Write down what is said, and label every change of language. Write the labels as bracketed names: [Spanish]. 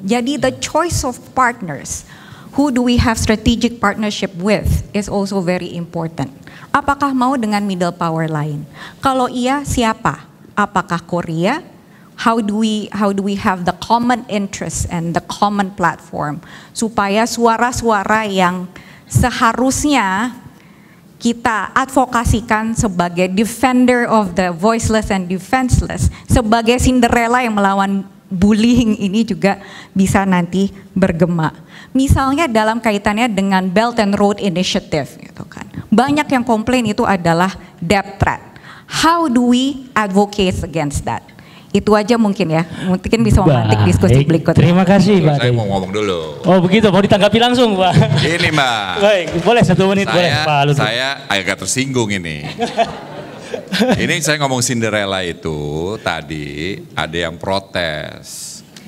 [Indonesian] Jadi [English] the choice of partners, who do we have strategic partnership with is also very important. [Indonesian] Apakah mau dengan middle power lain? Kalau iya, siapa? Apakah Korea? [English] How do we have the common interest and the common platform [Indonesian] supaya suara-suara yang seharusnya kita advokasikan sebagai [English] defender of the voiceless and defenseless, [Indonesian] sebagai Cinderella yang melawan bullying ini juga bisa nanti bergema. Misalnya dalam kaitannya dengan Belt and Road Initiative gitu kan. Banyak yang komplain itu adalah debt trap. [English] How do we advocate against that? [Indonesian] Itu aja mungkin ya, mungkin bisa memantik diskusi berikutnya. Terima kasih Mbak. Saya mau ngomong dulu. Oh begitu, mau ditanggapi langsung Pak. Ini Mbak. Baik, boleh 1 menit boleh Pak Lutfi. Saya agak tersinggung ini. Ini saya ngomong Cinderella itu tadi ada yang protes.